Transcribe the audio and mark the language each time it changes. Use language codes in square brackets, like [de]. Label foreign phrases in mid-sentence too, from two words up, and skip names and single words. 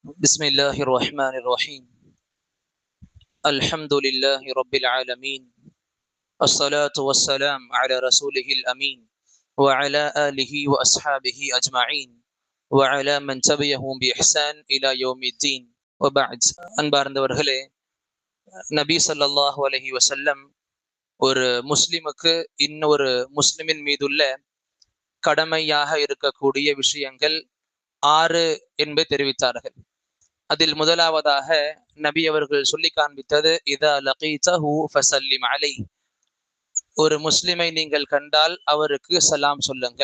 [ar] بسم الله الرحمن الرحيم. الحمد لله رب العالمين. الصلاة والسلام على رسوله الأمين وعلى آله وأصحابه أجمعين وعلى من تبعهم بإحسان إلى يوم الدين وبعد. [ta] அன்பார்ந்தவர்களே, நபி [ar] صلى الله عليه وسلم [ta] ஒரு முஸ்லிமுக்கு இன்னொரு முஸ்லிமின் மீதுள்ள கடமையாக இருக்கக்கூடிய விஷயங்கள் 6 என்பதை தெரிவித்தார்கள். அதில் முதலாவதாக நபி அவர்கள் சொல்லி காண்பித்தது, [ar] إذا لقيته فسلم عليه, [ta] ஒரு முஸ்லிமை நீங்கள் கண்டால் அவருக்கு சலாம் சொல்லுங்கள்.